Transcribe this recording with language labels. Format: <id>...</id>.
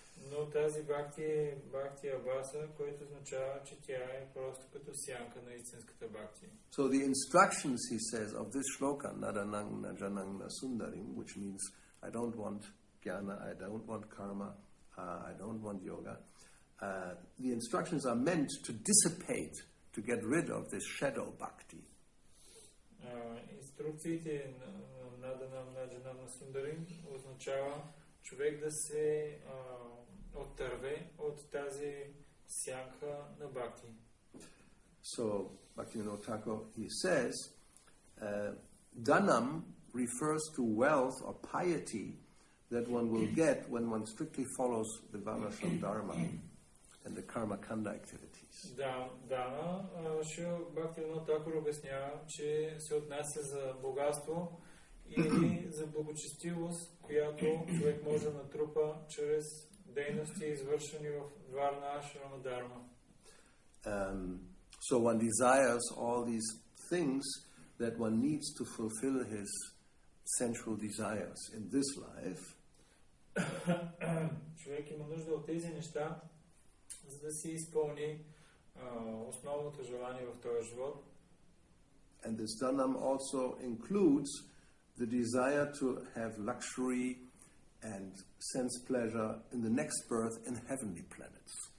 <bg>Но тази бхакти е бхакти абхаса, което означава, че тя е просто като сянка на истинската бхакти.</bg> <en>So the instructions, he says, of this shloka, nadanang najanang nasundarim, which means I don't want jnana, I don't want karma, I don't want yoga. The instructions are meant to dissipate, to get rid of this shadow bhakti.</en> <bg>Инструкциите на наданам наджанам насундарим означава човек да се оттърве от тази сянка на бхакти.</bg> <en>So, Bhaktivinoda Thakur, he says, dhanam refers to wealth or piety that one will get when one strictly follows the Varnashram Dharma and the karma kanda activities.</en> <bg>Дана, Бхактивинода Тхакур обяснява, че се отнася за богатство или за благочестивост, която човек може да натрупа чрез дейности, извършени в Варна Ашрама Дharma.</bg> <en>So one desires all these things that one needs to fulfill his sensual desires in this life.</en> <bg>Човек има нужда от тези неща, за да си изпълни основното желание в този живот.</bg> <en>And this dhanam also includes the desire to have luxury and sense pleasure in the next birth in heavenly planets.</en>